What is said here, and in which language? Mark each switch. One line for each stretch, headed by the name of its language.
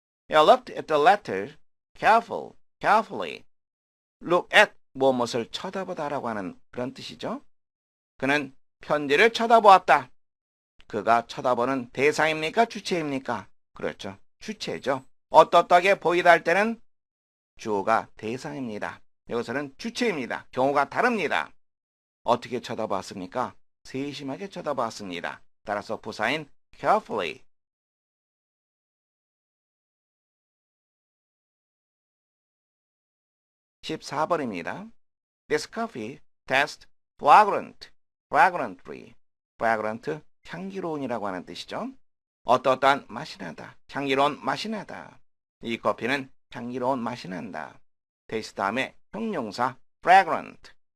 English: I looked at the letter carefully.
Korean: Look at, 무엇을 쳐다보다라고 하는 그런 뜻이죠. 그는 편지를 쳐다보았다. 그가 쳐다보는 대상입니까? 주체입니까? 그렇죠. 주체죠. 어떠하게 보이다 할 때는 주어가 대상입니다. 여기서는 주체입니다. 경우가 다릅니다. 어떻게 쳐다보았습니까? 세심하게 쳐다보았습니다. 따라서 부사인 carefully. 14번입니다.
English: This coffee tastes fragrantly.
Korean: fragrant, 향기로운이라고 하는 뜻이죠. 어떠한 맛이 나다. 향기로운 맛이 나다. 이 커피는 향기로운 맛이 난다. taste 다음에 형용사 fragrant.